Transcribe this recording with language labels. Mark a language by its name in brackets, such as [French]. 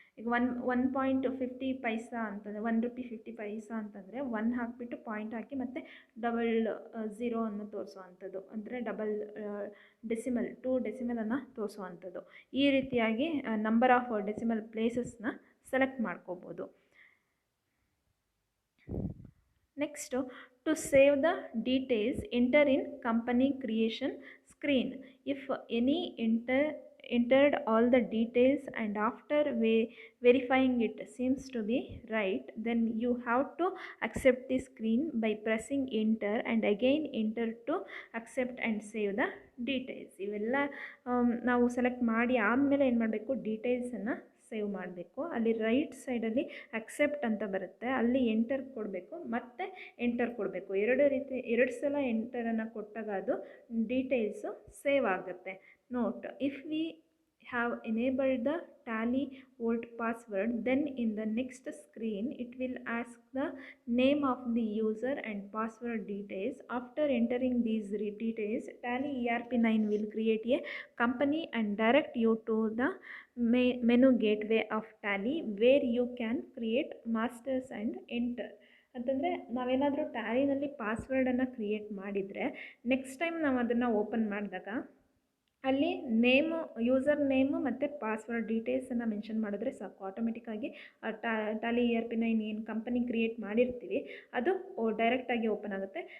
[Kannada] ಈಗ 1.50 ಪೈಸಾ ಅಂತಂದರೆ 1 ರೂಪಿ 50 ಪೈಸಾ ಅಂತಂದರೆ 1 ಹಾಕಿಬಿಟ್ಟು ಪಾಯಿಂಟ್ ಹಾಕಿ ಮತ್ತು ಡಬಲ್ 0 ಅನ್ನು ತೋರಿಸುವಂಥದ್ದು, ಅಂದರೆ ಡಬಲ್ ಡೆಸಿಮಲ್ 2 ಡೆಸಿಮಲನ್ನು ತೋರಿಸುವಂಥದ್ದು. ಈ ರೀತಿಯಾಗಿ ನಂಬರ್ ಆಫ್ ಡೆಸಿಮಲ್ ಪ್ಲೇಸಸ್ನ ಸೆಲೆಕ್ಟ್ ಮಾಡ್ಕೋಬೋದು. Next [English] To save the details, enter in company creation screen. If any entered all the details and after verifying it seems to be right, then you have to accept the screen by pressing enter and again enter to accept and save the details. [Kannada] ಇವೆಲ್ಲ ನಾವು select ಮಾಡಿ ಆದಮೇಲೆ ಏನು ಮಾಡಬೇಕು, ಡೀಟೇಲ್ಸನ್ನು save ಮಾಡಬೇಕು. ಅಲ್ಲಿ right ಸೈಡಲ್ಲಿ ಅಕ್ಸೆಪ್ಟ್ ಅಂತ ಬರುತ್ತೆ, ಅಲ್ಲಿ ಎಂಟರ್ ಕೊಡಬೇಕು, ಮತ್ತು ಎಂಟರ್ ಕೊಡಬೇಕು. ಎರಡು ಸಲ ಎಂಟರನ್ನು ಕೊಟ್ಟಾಗ ಅದು ಡೀಟೇಲ್ಸು ಸೇವ್ ಆಗುತ್ತೆ. [English] Note, if we have enabled the tally vault password, then in the next screen it will ask the name of the user and password details. After entering these details, Tally ERP9 will create a company and direct you to the menu gateway of Tally where you can create masters and enter. [Kannada] ಅಂತಂದರೆ ನಾವೇನಾದರೂ ಟ್ಯಾಲಿನಲ್ಲಿ ಪಾಸ್ವರ್ಡನ್ನು create ಮಾಡಿದರೆ next time ನಾವು ಅದನ್ನು open ಮಾಡಿದಾಗ ಅಲ್ಲಿ name, user name ಮತ್ತು password ಡೀಟೇಲ್ಸನ್ನು mention ಮಾಡಿದ್ರೆ ಸಾಕು, ಆಟೋಮೆಟಿಕ್ಕಾಗಿ ಟ್ಯಾಲಿ ERP9 ಏನು ಕಂಪನಿ ಕ್ರಿಯೇಟ್ ಮಾಡಿರ್ತೀವಿ ಅದು ಡೈರೆಕ್ಟಾಗಿ ಓಪನ್ ಆಗುತ್ತೆ.